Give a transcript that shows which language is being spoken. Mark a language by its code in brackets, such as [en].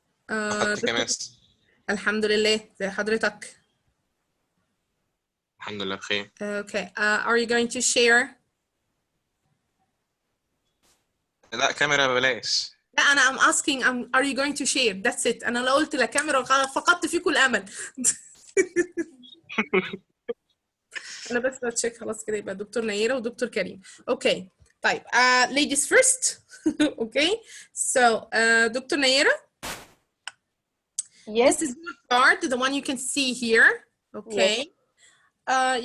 [ar] أخدتك يا مس. الحمد لله. زي حضرتك. الحمد لله بخير. [en] Okay. Are you going to share? [ar] لا كاميرا بلاش. لا أنا [en] I'm asking are you going to share? That's it. [ar] أنا لو قلت لا كاميرا فقدت فيكم الأمل. أنا بس بتشيك خلاص كده يبقى دكتور نيرة ودكتور كريم. [en] Okay. [ar] طيب [en] ladies first. Okay. So Dr. Naira. Yes. This is your card, the one you can see here. Okay. Yes.